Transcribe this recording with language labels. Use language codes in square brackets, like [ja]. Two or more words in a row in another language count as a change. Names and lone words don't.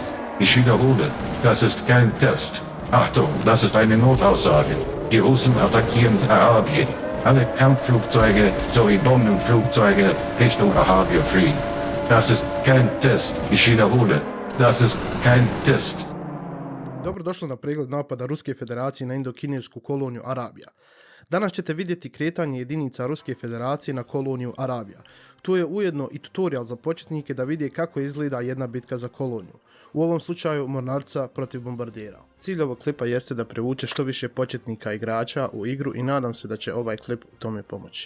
[de] Ich wiederhole, das ist kein Test. Achtung, das ist eine Notaussage. Die Russen attackieren Arabien. Alle Kampfflugzeuge sowie Bombenflugzeuge Richtung Arabien fliegen. Das ist kein Test. Ich wiederhole, das ist kein Test. [bs] Dobrodošli na pregled napada Ruske federacije na indokinesku koloniju Arabija. Danas ćete vidjeti kretanje jedinica Ruske federacije na koloniju Arabija. Tu je ujedno i tutorial za početnike da vide kako izgleda jedna bitka za koloniju. U ovom slučaju mornarica protiv bombardera. Cilj ovog klipa jeste da privuče što više početnika igrača u igru i nadam se da će ovaj klip u tome pomoći.